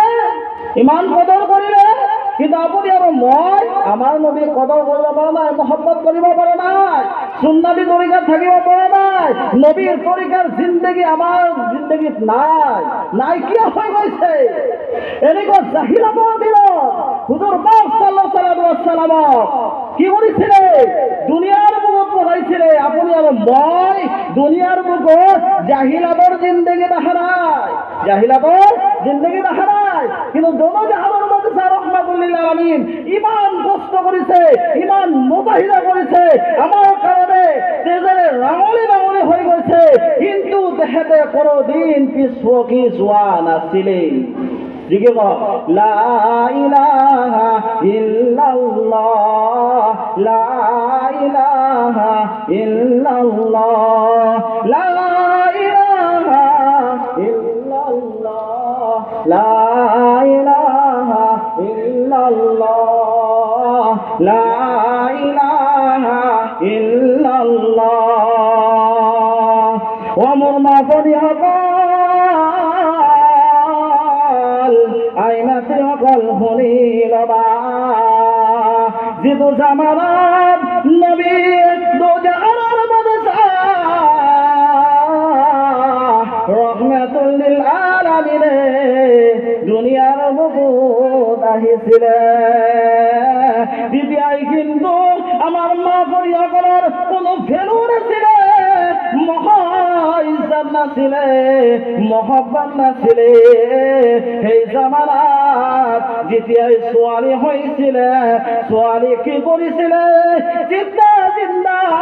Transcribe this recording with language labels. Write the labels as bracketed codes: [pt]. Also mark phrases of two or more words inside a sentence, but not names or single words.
[as] ইমান কদৰ কৰিলে কিন্তু আপুনি আৰু মই আমাৰ নবীক কদৰ কৰিব পৰা নাই মহব্বত কৰিব পৰা নাই সুন্নতি তৰিকাত থাকিব পৰা নাই নবীৰ তৰিকাৰ জিন্দগী আমাৰ জিন্দগীত নাইকিয়া হৈ গৈছে এনেকুৱা জাহিলাতৰ দিনত হুজুৰ পাক [ar] صلى الله عليه وسلم [as] কি কৰিছিলে দুনিয়াৰ বুকুত পঢ়াইছিলে আপুনি আৰু মই দুনিয়াৰ বুকুত জাহিলাতৰ জিন্দগী দেখা নাই কিন্তু দোনো জাহানৰ বাদশা [ar] رحمة للعالمين [as] ইমান কষ্ট কৰিছে ইমান মুজাহিদা কৰিছে আমাৰ কাৰণে তেজেৰে ৰাঙলি হৈ গৈছে কিন্তু তেখেতে কোনোদিন পিছুৱকি যোৱা নাছিলে জিকিব [ar] لا إله إلا الله لا إله إلا الله لا إله إلا الله لا إله إلا الله لا إله إلا الله [as] ও মোর মাফনি হকল আইনাতে হকল শুনি লবা যিটো জামানত নবী দুজাহানৰ বাদশা [ar] رحمة للعالمين [as] দুনিয়ার বুকুত আহিছিলে দ্বিতীয় কিন্তু আমার মা পরিয়াকলৰ কোনো ভেলু নাছিলে ইজ্জত নাছিলে মহব্বত নাছিলে সেই জামানাত যেতিয়াই ছোৱালী হৈছিলে ছোৱালী কি কৰিছিলে জিন্দা